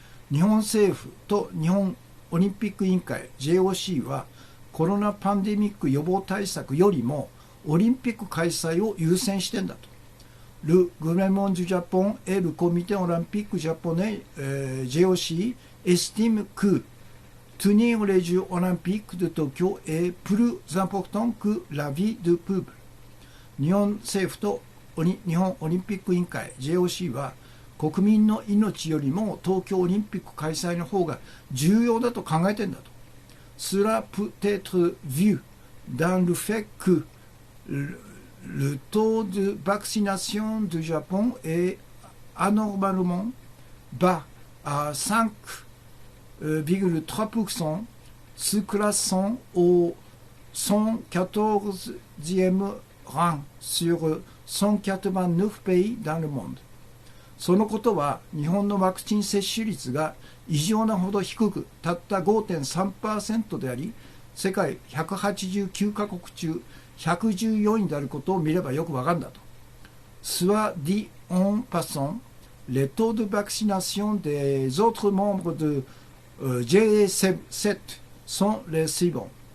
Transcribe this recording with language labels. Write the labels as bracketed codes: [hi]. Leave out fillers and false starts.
[ja] 日本政府と日本オリンピック委員会 JOC はコロナパンデミック予防対策よりもオリンピック開催を優先してんだと。 [fr] Le gouvernement du Japon et le comité olympique japonais JOC estiment que tenir les Jeux olympiques de Tokyo est plus important que la vie du peuple。 [ja] 日本政府と日本オリンピック委員会 JOC は国民の命よりも東京オリンピック開催の方が重要だと考えてんだと。 [fr] Cela peut être vu dans le fait que le taux de vaccination du Japon est anormalement bas à 5,3%, se classant au 114e rang sur 189 pays dans le monde。 [ja] そのことは日本のワクチン接種率が異常なほど低くたった 5.3% であり、世界189カ国中114位であることを見ればよくわかるんだと。 [fr] Soit dit en passant, les taux de vaccination des autres membres de G7 sont les suivants。